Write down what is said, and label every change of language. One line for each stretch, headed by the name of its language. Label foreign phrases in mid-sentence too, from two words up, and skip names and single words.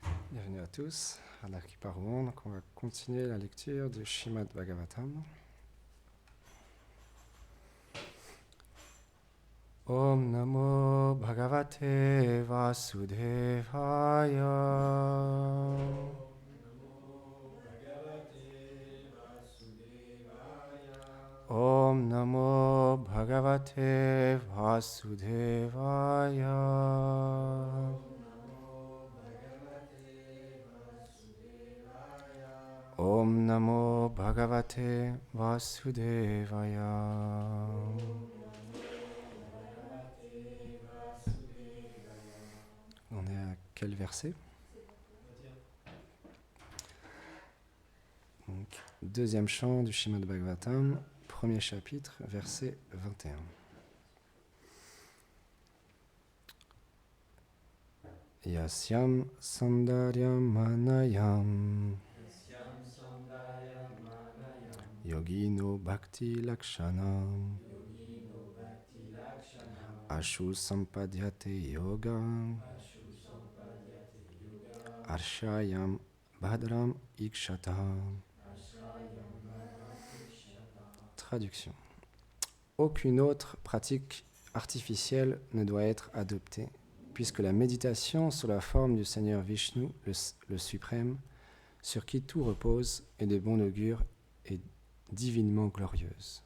French: Bienvenue à tous, à l'Arkiparouan. Donc on va continuer la lecture du Srimad Bhagavatam.
Sanskrit: Om Namo Bhagavate Vasudevaya. Om Namo Bhagavate Vasudevaya. Om Namo Bhagavate Vasudevaya.
French: On est à quel verset? Donc, deuxième chant du Srimad Bhagavatam, premier chapitre, verset 21.
Sanskrit: Yasyam sandaryam manayam yogino bhakti lakshanam ashu sampadhyate yoga arshayam bhadram ikshatam.
French: Traduction. Aucune autre pratique artificielle ne doit être adoptée, puisque la méditation sur la forme du Seigneur Vishnu, le suprême, sur qui tout repose, est de bon augure et divinement glorieuse.